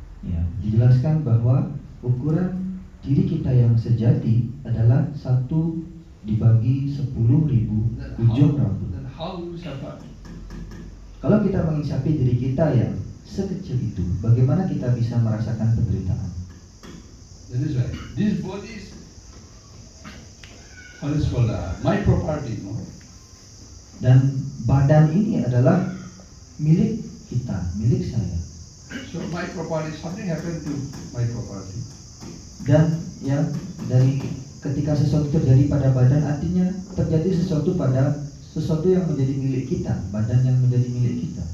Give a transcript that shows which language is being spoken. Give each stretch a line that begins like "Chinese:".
Indonesian: Ya, dijelaskan bahwa ukuran diri kita yang sejati adalah 1 dibagi 10.000 ujung rambut.
English: Then how you suffer?
Indonesian: Kalau kita menginsafi diri kita yang sekecil itu, bagaimana kita bisa merasakan penderitaan?
English: That is right. This body is what is called my property, no?
Indonesian: Dan badan ini adalah milik kita, milik saya.
English: So my property, something happened to my property.
Indonesian: Dan dari ketika sesuatu terjadi pada badan, artinya terjadi sesuatu pada sesuatu yang menjadi milik kita, badan yang menjadi milik kita.